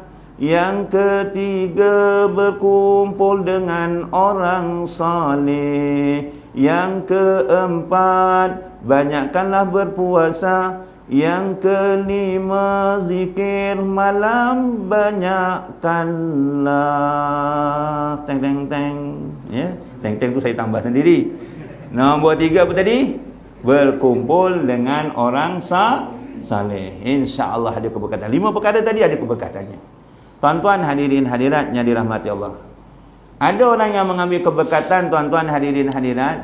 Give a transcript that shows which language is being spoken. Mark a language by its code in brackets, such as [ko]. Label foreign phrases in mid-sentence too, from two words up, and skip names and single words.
[ms] Yang ketiga, berkumpul dengan orang saleh. Yang keempat, banyakkanlah berpuasa. Yang kelima, zikir malam banyakkanlah. Teng teng teng, ya. Teng teng tu saya tambah sendiri. Nombor 3 apa tadi? Berkumpul dengan orang saleh. Insya-Allah ada keberkatan. 5 perkara tadi ada keberkatannya. Tuan-tuan hadirin hadirat yang dirahmati Allah. Ada orang yang mengambil keberkatan, tuan-tuan hadirin hadirat.